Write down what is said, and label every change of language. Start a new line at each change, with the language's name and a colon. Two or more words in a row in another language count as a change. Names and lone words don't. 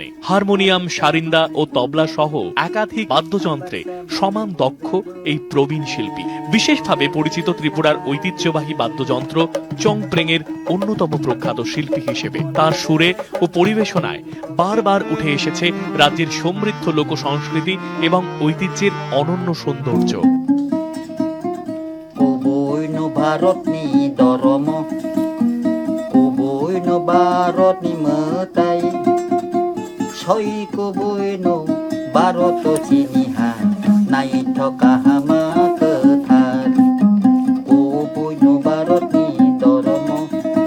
Bangla: হারমোনিয়াম, সারিন্দা ও তবলা সহ একাধিক বাদ্যযন্ত্রে সমান দক্ষ এই প্রবীণ শিল্পী। বিশেষভাবে পরিচিত ত্রিপুরার ঐতিহ্যবাহী বাদ্যযন্ত্র চোংপ্রেং এর অন্যতম প্রখ্যাত শিল্পী হিসেবে তার সুরে ও পরিবেশনায় বারবার উঠে এসেছে রাজ্যের সমৃদ্ধ লোক সংস্কৃতি এবং ঐতিহ্যের অনন্য সৌন্দর্য।
Kok Borok: भारतनि धर्म कुबुयनो भारतनि मोताय सय कुबुयनो भारत चिनिहा नायथ काहामा खोथार कुबुयनो भारतनि धर्म